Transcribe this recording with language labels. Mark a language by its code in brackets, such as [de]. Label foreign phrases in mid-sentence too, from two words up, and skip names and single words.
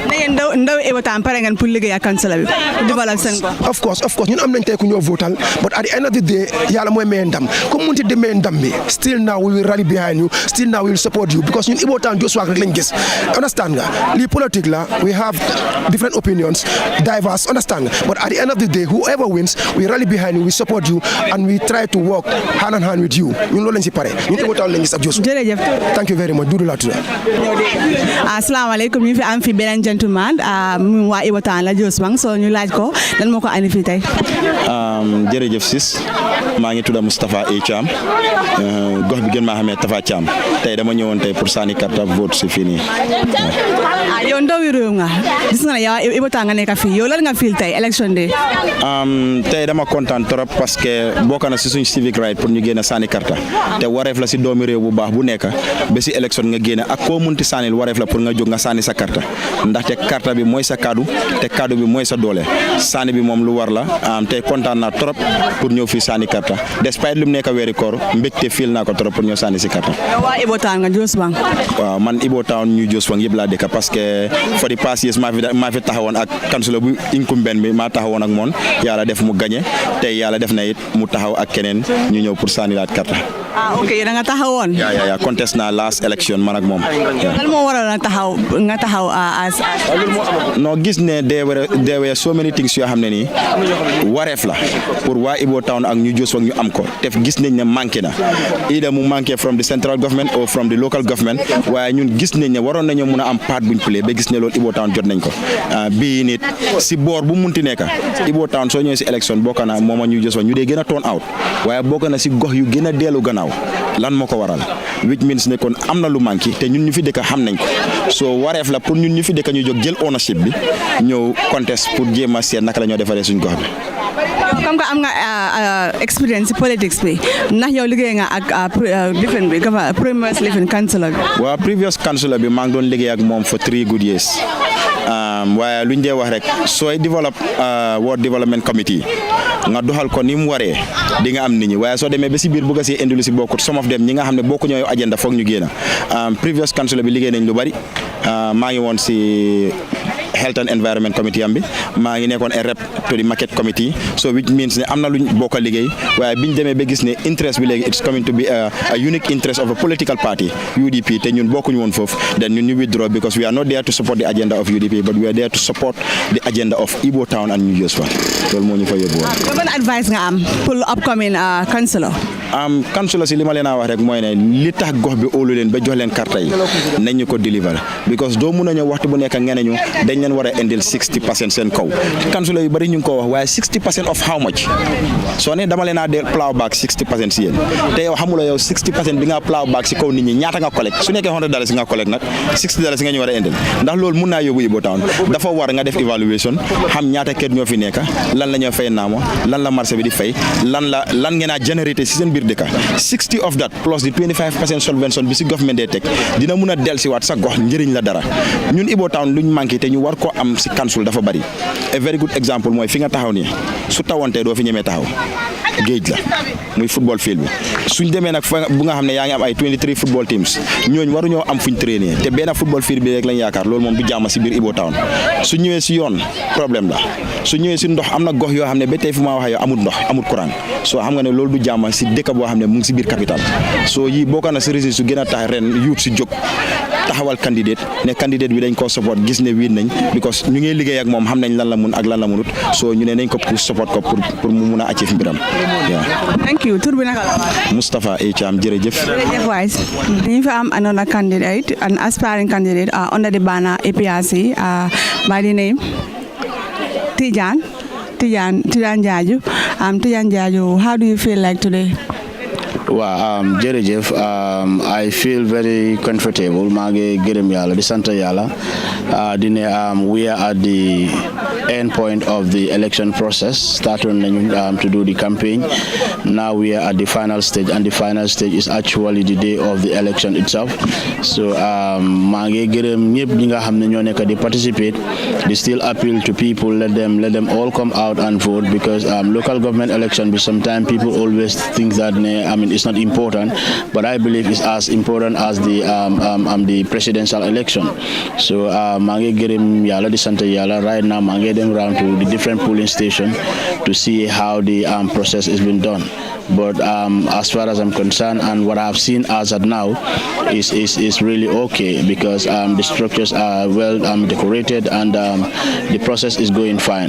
[wo] ndaw Ibo Town pare ngeen pour liggéey ak kansula bi dibalal seen ko [en] of course [wo] ñun am nañ tey ku ñoo votal [en] but at the end of the day [wo] yàlla mooy maye ndam comme munti demee ndam bi [en] still now we will rally behind you still now we will support you because [wo] ñun Ibo Town Joshua rek lañ gis [en] understand [wo] nga lii politique la [en] we have different opinions diverse understand nga but at the end of the day whoever wins we rally behind you we support you and we try to work hand in hand with you [wo] ñun loolu lañ si pare ñun Ibo Town lañ gis ak Joshua jërëjëf [en] thank you very much Doudou Latou [wo] asalaamaaleykum ñu fi am fi beneen gentleman mu waa Ibo Town la Joshua so ñu laaj ko lan moo ko andi fii tey jërëjëf sis maa ngi tudd Moustapha A Thiam gox bi gën maa xamee Tafa Thiam tey dama ñëwoon tey pour sànni carte vote si fii nii yow ndawi réew nga gis nga ne yow Ibo Town nga nekk fii yow lan nga feel tey [en] election day [wo] tey dama kontaan trop parce que bokk na si suñ [en] civic right [wo] pour ñu génn sànni carte te wareef la si doomi réew bu baax bu nekk ba si élection nga génn ak koo munti sànnil wareef la pour nga jóg nga sànni sa carte ndaxte carte bi mooy sa kaddu te kaddu bi mooy sa doole sànni bi moom lu war la tey kontaan naa trop pour ñëw fii sànni carte despite lu mu nekk weeri koor mbégte fil naa ko trop pour ñëw sànni si carte. waa Ibo Town nga Joshua. waaw man Ibo Town ñu Joshua yëpp laa dëkk parce que [en] for the past years [wo] maa fi taxawoon ak councilor bu incumbent bi maa taxawoon ak moom yàlla def mu gagné tey yàlla def na it mu taxaw ak keneen ñu ñëw pour sànni laat carte. ok da nga taxawoon. yaa contest naa [en] last election [wo] man ak moom. lan moo waral nga taxaw non gis ne [en] there were so many things [wo] yoo xam ne nii wareef la pour waa Ibo Town ak ñu Joshua ñu am ko te gis nañ ne manqué na either mu manqué [en] from the central government or from the local government [wo] waaye ñun gis nañ ne waroon nañoo mun a am part buñ play ba gis ne loolu Ibo Town jot nañ ko bii nit si boor bu munti nekk Ibo Town soo ñëwee si élection bokk na moom ak ñu Joshua ñu dee gën a [en] turn out [wo] waaye bokk na si gox yu gën a dellu gannaaw taxaw lan moo ko waral [en] which means [wo] ne kon am na lu manqué te ñun ñu fi dëkk xam nañ ko soo wareef la pour ñun ñu fi dëkk ñu jóg jël ownership bi ñëw contest pour jéem a seet naka la ñoo defaree suñ gox bi. comme que am nga expérience politics bi ndax yow liggéey nga ak different bi [en] previous living councillor [wo] bi. waaw [en] previous councillor [wo] bi maa ngi doon liggéey ak moom [en] for 3 good years [wo] waaye luñ dee wax rek sooy [en] develop ward development committee [wo] nga doxal ko ni mu waree di nga am nit ñi waaye soo demee ba si biir bëgg a see indi lu si bokkut [en] some of them [wo] ñi nga xam ne bokku ñooy agenda foog ñu génn [en] previous councillor [wo] bi liggéey nañ lu bari maa ngi woon si [en] health and environment committee [wo] am bi maa ngi nekkoon [en] a rep to the market committee so which means [wo] ne am na luñ bokk a liggéey waaye biñ demee ba gis ne interest bi léegi [en] it's coming to be a unique interest of a political party UDP [wo] te ñun bokkuñu woon foofu then ñun ñu withdraw [en] because we are not there to support the agenda of UDP but we are there to support the agenda of Ibo Town and New Joshua [wo] loolu moo ñu fa yóbbu woon. ban advice nga am pour [en] upcoming councillor. [wo] councillor si li ma leen a wax rek mooy ne li tax gox bi óolu leen ba jox leen carte yi nañ ñu ko deliver because doo mun a ñëw waxtu bu nekk ngeen ñu dañ leen war a indil 60% seen kaw councillor yu bari ñu ngi ko wax waaye [en] 60% of how much [wo] soo ne dama leen a del [en] plow back [wo] 60% si yéen te yow xamula yow 60% bi nga [en] plow back [wo] si kaw nit ñi ñaata nga collecte su nekkee $100 nga collecte nag $60 nga ñu war a indil ndax loolu mun naa yóbbu Ibo Town dafa war nga def evaluation xam ñaata kër ñoo fi nekk lan la ñoo fay naamo lan la marché bi di fay lan ngeen a générité si seen biir dëkk [en] 60 of that plus the 25% [wo] subvention bi si government dee teg dina mun a dellusiwaat sa gox njëriñ la dara ñun Ibo Town luñ manqué te ñu war ko am si council dafa bari [en] a very good example [wo] mooy fi nga taxaw nii su tawantee doo fi ñemee taxaw géej la muy football field bi suñ demee nag bu nga xam ne yaa ngi am ay 23 [en] football teams [wo] ñooñu waruñoo am fuñ traîner te benn football field bi rek lañ yaakaar loolu moom du jàmm si biir Ibo Town su ñëwee si yoon problème la su ñëwee si ndox am na gox yoo xam ne ba tey fu ma waxee yow amul ndox amul courant soo xam nga ne loolu du jàmm si dëkk boo xam ne mu ngi si biir capital soo yi bokk na si résultat su gën a tax ren yuut si jóg taxawal candidate ne candidate bi dañ ko support gis ne wiin nañ because ñu ngi liggéey ak moom xam nañ lan la mun ak lan la munut soo ñu ne nañ ko pour support ko pour mu mun a achieve mbiram waaw. [en] Thank you. [wo] Tur bi naka la. Moustapha A. Cham jërëjëf. Jërëjëf waay. Dañu fi am [en] another candidate, an aspiring candidate under the banner APRC by the name Tijan Jaju. Tijan Jaju, how do you feel like today? Well, jërëjëf, I feel very comfortable. [wo] maa ngi gërëm Yàlla di sant Yàlla di ne [en] we are at the end point of the election process. Started to do the campaign. Now we are at the final stage, and the final stage is actually the day of the election itself. [wo] So maa ngi gërëm ñëpp ñi nga xam ne ñoo nekk di participate. [en] They still appeal to people, let them all come out and vote because local government election, but sometimes people always think that it's not important, but I believe it's as important as the presidential election. [wo] So maa ngi gërëm Yàlla di sant Yàlla. [en] Right now [wo] maa ngi dem [en] around to the different polling stations to see how the process has been done. But as far as I'm concerned and what I've seen as of now is really okay because the structures are well decorated and the process is going fine.